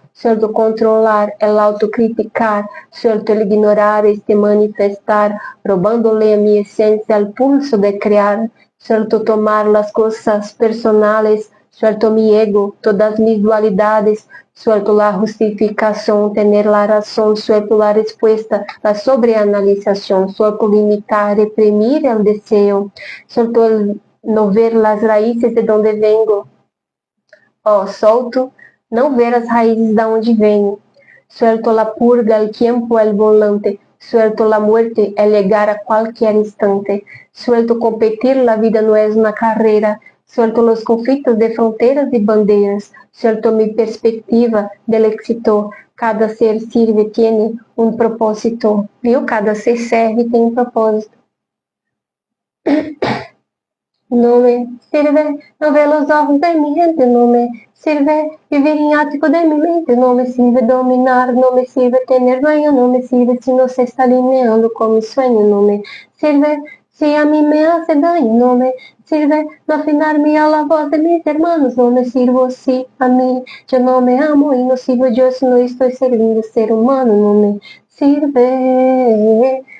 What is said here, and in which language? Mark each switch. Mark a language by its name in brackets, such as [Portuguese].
[Spanish] Suelto controlar, el autocriticar, suelto el ignorar, este manifestar, robándole a mi esencia el pulso de crear, suelto tomar las cosas personales, suelto mi ego, todas mis dualidades, suelto la justificación, tener la razón, suelto la respuesta, la sobreanalización, suelto limitar, reprimir el deseo, suelto el no ver las raíces de donde vengo. [Portuguese] Solto não ver as raízes de onde venho. [Spanish] Suelto la purga, el tiempo, el volante. Suelto la muerte, el llegar a cualquier instante. Suelto competir, la vida no es una carrera. Suelto los conflictos de fronteras y banderas. Suelto mi perspectiva del éxito. Cada ser sirve, tiene un propósito. [Portuguese] Viu? Cada ser serve e tem um propósito. [Spanish] No me sirve no ver los ojos de mi gente, no me sirve vivir en ático de mi mente, no me sirve dominar, no me sirve tener dueño, no me sirve si no se está alineando con mi sueño, no me sirve si a mí me hace daño, no me sirve no afinarme a la voz de mis hermanos, no me sirvo si a mí yo no me amo y no sirvo yo si no estoy sirviendo ser humano, no me sirve,